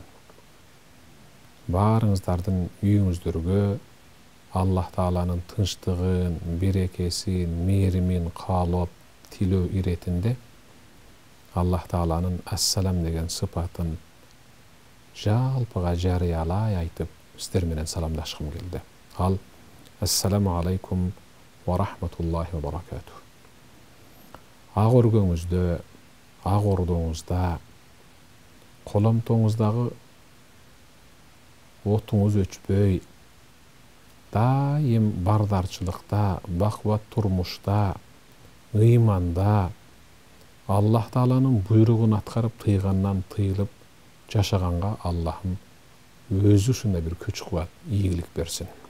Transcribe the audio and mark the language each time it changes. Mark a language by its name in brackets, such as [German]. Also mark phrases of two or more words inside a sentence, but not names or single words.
[Kyrgyz] Баарыңыздардын үйүңүздөргө Аллах Тааланын тынчтыгын, берекесин, мээримин каалап тилөө иретинде Аллах Тааланын ассалам деген сыпатын жалпыга жарыялай айтып, сиздер менен саламдашкым келди. [Arabic] Ал السلام عليكم ورحمة الله وبركاته. [Kyrgyz] Ак өргөңүздө, ак ордоңузда, коломтоңуздагы отуңуз өчпөй, дайым бардарчылыкта, бакубат турмушта, ыйманда, Аллах Тааланын буйругун аткарып, тыйгандан тыйылып жашаганга Аллахым өзү ушундай бир күч кубат, ийгилик берсин.